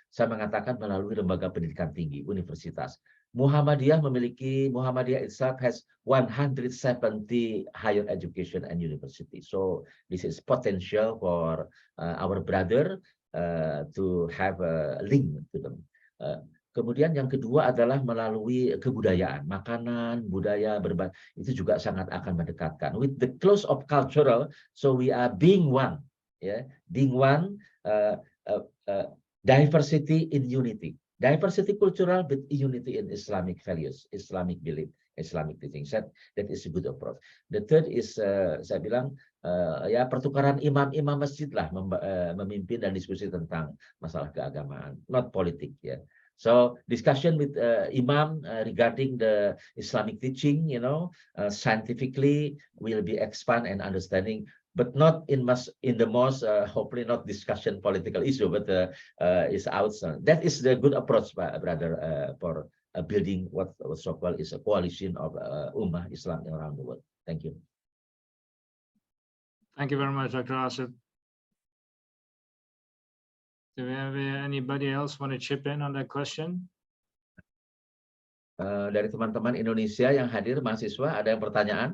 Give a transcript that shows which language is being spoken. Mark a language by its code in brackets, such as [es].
[id] Saya mengatakan melalui lembaga pendidikan tinggi, universitas. [en] Muhammadiyah itself has 170 higher education and university. So this is potential for our brother to have a link to them. [id] Kemudian yang kedua adalah melalui kebudayaan, makanan, budaya, itu juga sangat akan mendekatkan. [en] With the close of cultural, so we are being one, yeah, being one, diversity in unity. Diversity cultural, but unity in Islamic values, Islamic belief, Islamic teachings. That is a good approach. The third is, [id] saya bilang, ya pertukaran imam-imam masjid lah memimpin dan diskusi tentang masalah keagamaan, not politik, ya. [en] So discussion with imam regarding the Islamic teaching, you know, scientifically will be expand and understanding. But not in the mosque, hopefully not discussion political issue, but is outside. That is the good approach, brother, for building what so-called is a coalition of Ummah Islam around the world. Thank you. Thank you very much, Dr. Asep. Do we have anybody else want to chip in on that question? [id] Dari teman-teman Indonesia yang hadir, mahasiswa, ada yang pertanyaan?